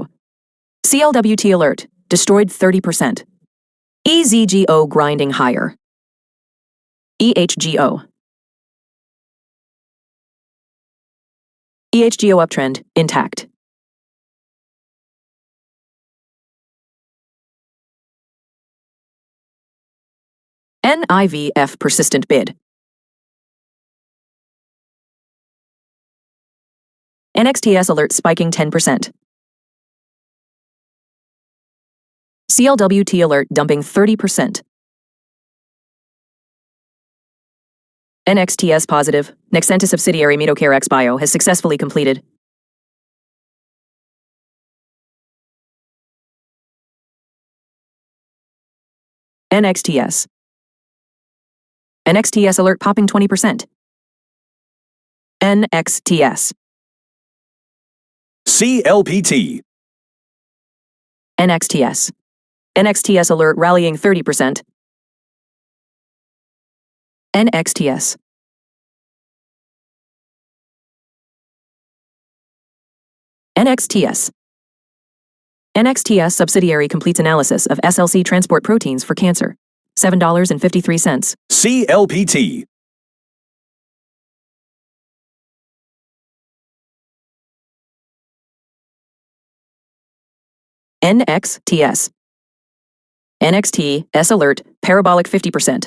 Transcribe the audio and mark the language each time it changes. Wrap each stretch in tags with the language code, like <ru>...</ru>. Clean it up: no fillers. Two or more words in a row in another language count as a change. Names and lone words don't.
<en>CLWT alert, destroyed 30%. EZGO grinding higher. EHGO. EHGO uptrend, intact. NIVF persistent bid. NXTS alert spiking 10%. CLWT alert dumping 30%. NXTS positive. Nexentis subsidiary Medocare X Bio has successfully completed. NXTS. NXTS alert popping 20%. NXTS. CLPT. NXTS. NXTS alert rallying 30%. NXTS. NXTS. NXTS subsidiary completes analysis of SLC transport proteins for cancer. $7.53. CLPT. NXTS. NXTS alert parabolic 50%.</en>